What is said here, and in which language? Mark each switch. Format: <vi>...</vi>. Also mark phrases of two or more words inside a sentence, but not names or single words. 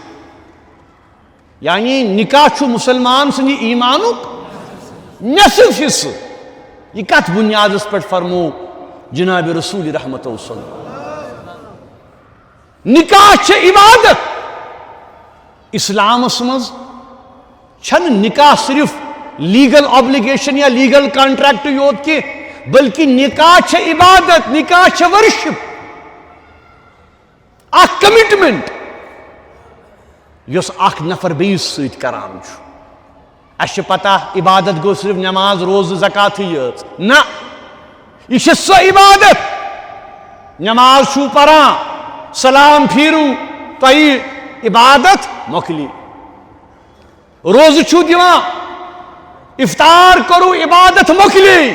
<ks>یعنی نکاح چھُ مسلمان سندِ ایمانک نصف حصہ. یہ کت بنیادس پہ فرمو جناب رسول رحمت</ks> <ar>صلی اللہ علیہ وسلم.</ar> <ks>نکاح چھ عبادت. اسلامس مز چھن نکاح صرف</ks> <en>legal obligation</en> <ks>یا</ks> <en>legal contract</en> <ks>یوت کی بلکہ نکاح چھ عبادت، نکاح چھ ورشپ، اخ کمٹمنٹ یس اخ نفر بیس سۭتۍ کران چھُ. اس پتہ عبادت گو صرف نماز روز زکات یٲژ نہ، یہ چھ سۄ عبادت. نماز چھُو پران، سلام پھیرو تۄہہِ عبادت مۄکلی. روز چھُو دِوان، افطار کرو عبادت مۄکلی.</ks>